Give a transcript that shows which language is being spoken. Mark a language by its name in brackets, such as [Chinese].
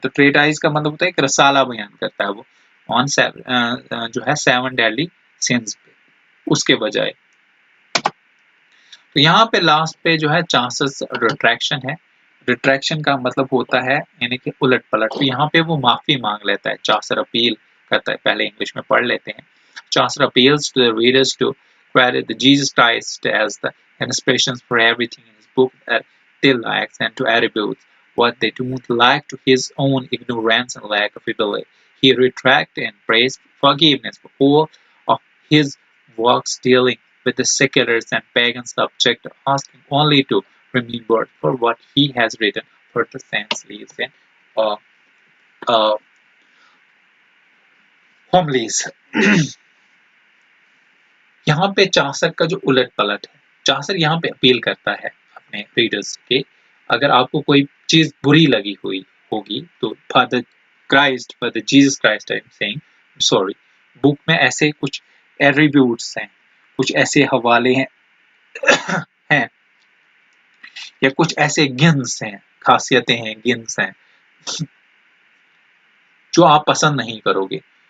[Hindi] तो ट्रेटाइज का मतलब होता है एक रसाला बयान करता है वो ऑन जो है 7 डेडली सिंस पे, उसके बजाय। तो यहाँ पे लास्ट पे जो है चांसेस रिट्रैक्शन है। रिट्रैक्शन का मतलब होता है यानी कि उलट पलट। तो यहाँ पे वो माफी मांग लेता है, चांसर अपील करता है। पहले इंग्लिश में पढ़ लेते हैं। [English] Chaucer appeals to the readers to credit the Jesus Christ as the inspiration for everything in his book that they lack, and to attribute what they don't like to his own ignorance and lack of ability. He retracts and prays forgiveness for all of his works dealing with the seculars and pagan subject, asking only to remember for what he has written, for the saints lives in uh, uh, homilies. [Hindi] यहाँ पे चांसर का जो उलट पलट है, चांसर यहाँ पे appeal करता है अपने रीडर्स के, अगर आपको कोई चीज बुरी लगी हुई होगी तो father Christ, father Jesus Christ [English] I am saying, [Hindi] sorry, book में ऐसे कुछ एट्रीब्यूट्स हैं, कुछ ऐसे हवाले हैं हैं या कुछ ऐसे गिन्स हैं, खासियतें हैं, गिन्स हैं जो आप पसंद नहीं करोगे।